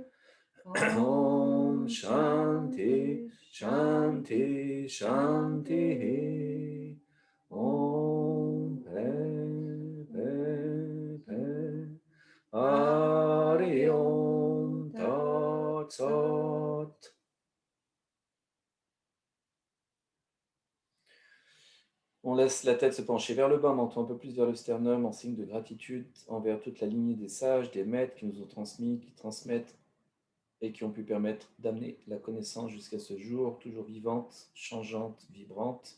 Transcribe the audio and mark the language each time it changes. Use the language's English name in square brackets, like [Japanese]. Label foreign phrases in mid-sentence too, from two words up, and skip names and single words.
[Sanskrit] ॐ शान्तिः, शान्तिः, शान्तिः. [English] Om Pe, Pe, Pe. [Sanskrit] हरि ॐ तत् सत्. [French] On laisse la tête se pencher vers le bas, menton un peu plus vers le sternum, en signe de gratitude envers toute la lignée des sages, des maîtres qui nous ont transmis, qui transmettent et qui ont pu permettre d'amener la connaissance jusqu'à ce jour, toujours vivante, changeante, vibrante.